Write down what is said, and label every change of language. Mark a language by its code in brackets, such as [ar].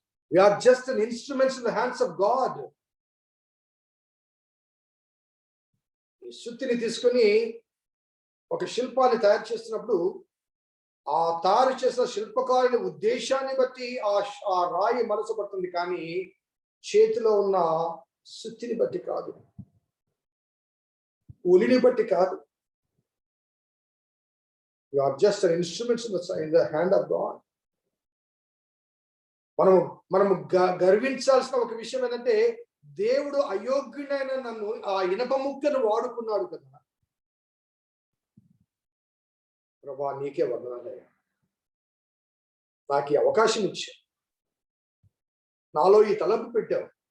[en] We are just an instruments in the hands of God. [te] ఈ సుత్తిని తీసుకొని ఒక శిల్పాన్ని తయారు చేస్తున్నప్పుడు ఆ తయారు చేసిన శిల్పకారుని ఉద్దేశాన్ని బట్టి ఆ రాయి మనసుపడుతుంది, కానీ చేతిలో ఉన్న సుత్తిని బట్టి కాదు, ఉలిని బట్టి కాదు. [en] You are just an instrument in the hand of God. [te] మనము గర్వించాల్సిన ఒక విషయం ఏంటంటే, దేవుడు అయోగ్యుడైన నన్ను ఆ ఇనప ముక్కను వాడుకున్నాడు కదా. ప్రభా నీకే వందనాలయ్యా, నాకు ఈ అవకాశం ఇచ్చావు, నాలో ఈ తలంపు పెట్టావు.